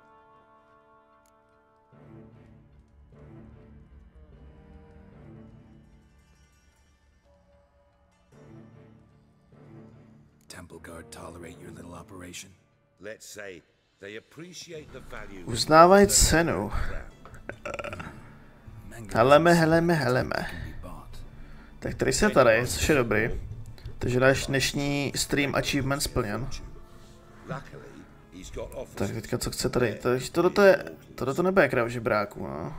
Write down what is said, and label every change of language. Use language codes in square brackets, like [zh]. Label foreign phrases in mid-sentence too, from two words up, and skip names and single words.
[en] Temple Guard tolerate your little operation? Let's say they appreciate the value. [cs] Uznávají cenu. Heleme. Tak tady se tady, což je dobrý. Takže náš dnešní [en] stream achievement [cs] splněn. Tak teďka co chce tady, takže tohle to nebude kráv žebráků, no.